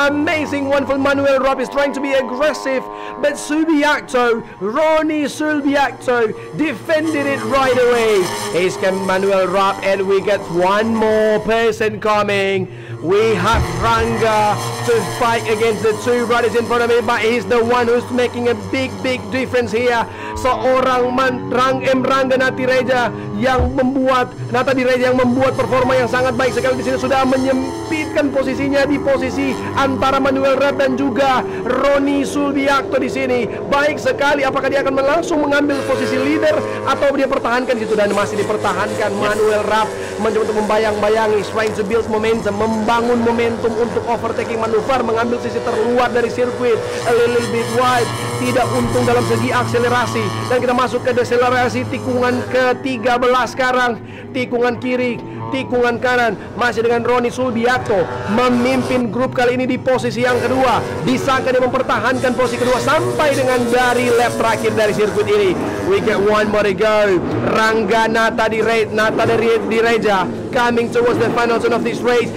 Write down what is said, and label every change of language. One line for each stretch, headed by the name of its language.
English: Amazing one for Manuel Rapp. Is trying to be aggressive, but Subiaco, Ronnie Subiaco, defended it right away. He's come, Manuel Rapp, and we get one more person coming. We have Rangga to fight against the two riders in front of him, but he's the one who's making a big difference here.
Indonesian: Seorang Rangga Natireja yang membuat performa yang sangat baik sekali di sini, sudah menyempitkan posisinya di posisi antara Manuel Rapp dan juga Ronnie Subiaco di sini. Baik sekali, apakah dia akan langsung mengambil posisi leader atau dia pertahankan situ, dan masih dipertahankan. Manuel Rapp mencoba untuk membayang-bayangi,
English: trying to build momentum,
Indonesian: membangun momentum untuk overtaking manuver, mengambil sisi terluar dari sirkuit,
English: a little bit wide,
Indonesian: tidak untung dalam segi akselerasi. Dan kita masuk ke deselerasi tikungan ke-13 sekarang, tikungan kiri, tikungan kanan, masih dengan Ronnie Subiaco memimpin grup kali ini di posisi yang kedua. Bisakah dia mempertahankan posisi kedua sampai dengan dari lap terakhir dari sirkuit ini?
English: We get one more to go. Rangga Natireja coming towards the final zone of this race.